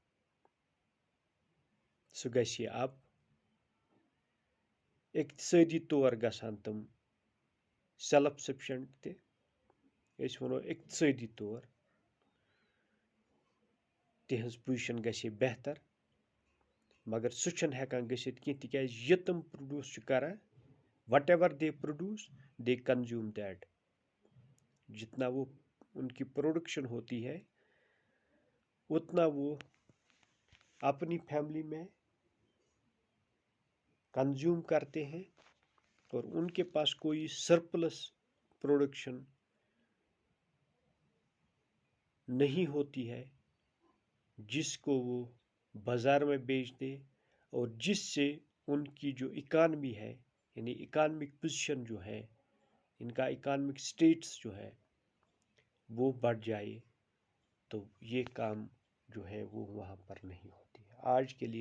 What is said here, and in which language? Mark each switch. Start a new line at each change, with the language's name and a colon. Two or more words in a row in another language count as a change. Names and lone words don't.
Kashmiri: سُہ گژھِ ہے اپ، اقتصٲدی طور گژھان تِم
English: self sufficient
Kashmiri: تہِ، أسۍ وَنو اقتصٲدی طور تِہنٛز پوزیشن گژھِ ہے بہتر، مگر سُہ چھُنہٕ ہٮ۪کان گٔژھِتھ کینٛہہ تِکیازِ یہِ تِم پروڈیوس چھِ کران،
English: what ever they produce they consume that,
Urdu: جتنا وہ ان کی پروڈکشن ہوتی ہے اتنا وہ اپنی فیملی میں کنزیوم کرتے ہیں، اور ان کے پاس کوئی
English: surplus production
Urdu: نہیں ہوتی ہے جس کو وہ بازار میں بیچ دے، اور جس سے ان کی جو اکانمی ہے، یعنی
English: economic position
Urdu: جو ہے، ان کا
English: economic status
Urdu: جو ہے وہ بڑھ جائے، تو یہ کام جو ہے وہ وہاں پر نہیں ہوتی ہے۔